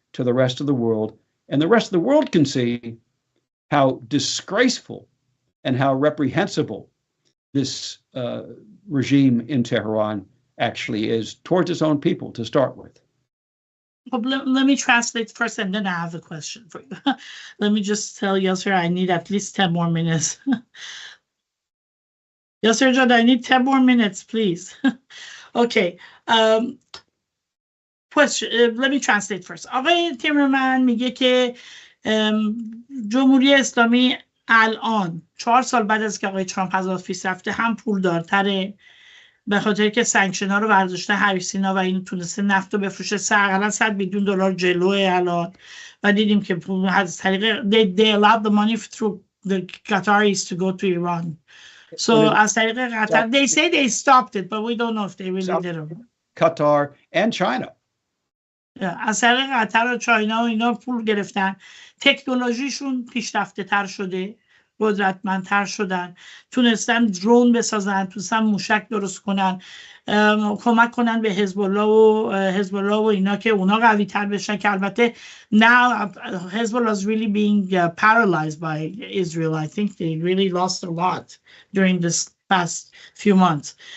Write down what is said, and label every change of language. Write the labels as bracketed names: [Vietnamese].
[English] to the rest of the world, and the rest of the world can see how disgraceful and how reprehensible this regime in Tehran actually is towards its own people to start with. Well, let me translate first, and then I have a question for you. Let me just tell Yasser I need at least 10 more minutes. Yasser Jad, I need 10 more minutes, please. Okay. Question. Let me translate first. [Persian] آقای تیمرمن میگه که جمهوری اسلامی الان 4 سال بعد از که آقای ترامپ از آفیس رفته هم پولدارتره، به خاطر که سانکشن ها رو برداشته هریسینا و این تونسته نفت رو بفروشه حداقل $100 میلیون جلوه الان، و دیدیم که از طریق [English] they allowed the money through the Qataris to go to Iran. So [Persian] از طریق قطر [English] they say they stopped it but we don't know if they really did it. Qatar and China. [Persian] از طریق قطر و چاینا و اینا پول گرفتن، تکنولوژیشون پیشرفته تر شده، قدرتمندتر شدن، تونستن درون بسازن، تونستن موشک درست کنن، کمک کنن به حزب الله و اینا که اونا قوی تر بشن، که البته [English] now Hezbollah is really being paralyzed by Israel. I think they really lost a lot during this past few months.